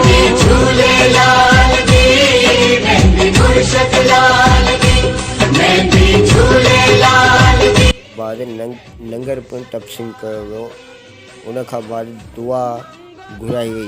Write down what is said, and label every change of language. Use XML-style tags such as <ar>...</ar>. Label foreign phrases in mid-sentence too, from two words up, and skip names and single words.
<sd>झूले लाल की मेहंदी मुर्शिद लाल की मेहंदी झूले लाल की बाद लंगर पिणु तक़सीम कयो वियो। उन खां बाद दुआ घुराई वई।</sd>